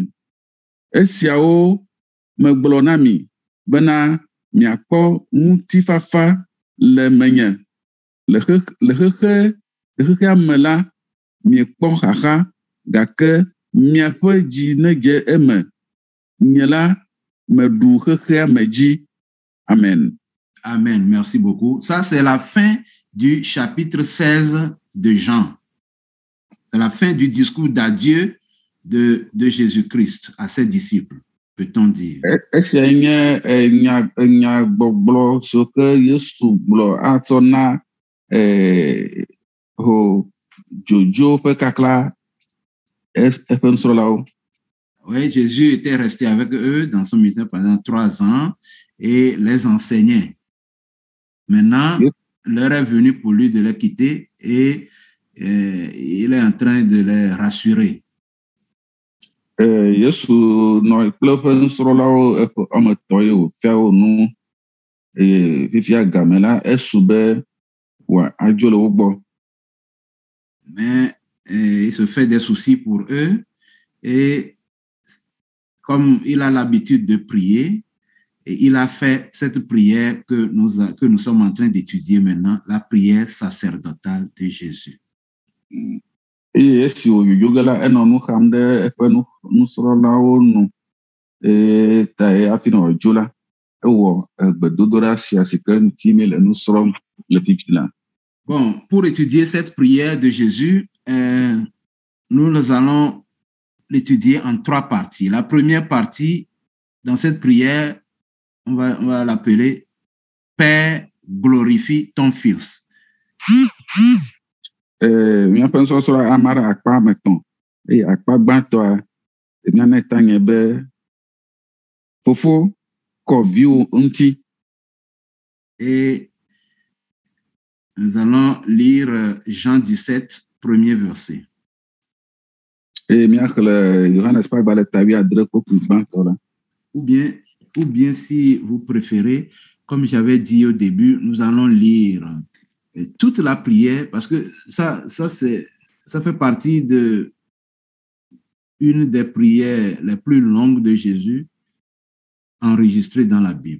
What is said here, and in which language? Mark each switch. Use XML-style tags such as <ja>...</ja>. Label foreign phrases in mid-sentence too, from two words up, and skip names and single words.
<ee>Esiawo megblɔ na mi bena miakpɔ ŋutifafa le menye. Le xexea me la miekpɔ xaxa gake miaƒe dzi nedze eme. Nye la meɖu xexea me dzi. Amen.</ee> <fr>Amen. Merci beaucoup. Ça, c'est la fin du chapitre 16 de Jean. C'est la fin du discours d'adieu de Jésus-Christ à ses disciples, peut-on dire.</fr> <ee>Esia nye nya gbɔgblɔ so ke Yesu gblɔ atsɔ na ho jojo ƒe kakla eƒe nusrɔ̃lawo.</ee> <fr>Oui, Jésus était resté avec eux dans son ministère pendant 3 ans et les enseignait. Maintenant, l'heure est venue pour lui de les quitter et il est en train de les rassurer.</fr> <ee>Yesu nɔ kple eƒe nusrɔ̃lawo ame etɔ̃ ye wòfia wo nu eye fifia game la esu be wòadzo le wo gbɔ.</ee> <fr>Mais il se fait des soucis pour eux et comme il a l'habitude de prier, et il a fait cette prière que nous sommes en train d'étudier maintenant, la prière sacerdotale de Jésus.</fr> <ee>Eye esi wòyoyo ge la enɔ nu xam ɖe eƒe nusrɔ̃lawo nu eye hafi nɔ dzo la ewɔ gbedodoɖa sia si ke ŋuti mi le nu srɔ̃m le fifi la.</ee> <fr>Bon, pour étudier cette prière de Jésus, nous allons l'étudier en 3 parties. La première partie, dans cette prière, on va l'appeler Père, glorifie ton Fils.</fr> <ee>Míaƒe nusɔsrɔ̃ ama ɖe akpa etɔ̃ eye akpa gbãtɔa míana ta nye be fofo kɔ viwo ŋuti.</ee> <fr>Et nous allons lire Jean 17, premier verset.</fr> <ee>Eye míaxlẽ Yohanes ƒe agbalẽ tawi 7 kpokpli gbãtɔ la.</ee> <fr>Ou bien si vous préférez, comme j'avais dit au début, nous allons lire toute la prière parce que ça fait partie de une des prières les plus longues de Jésus enregistrées dans la Bible.</fr>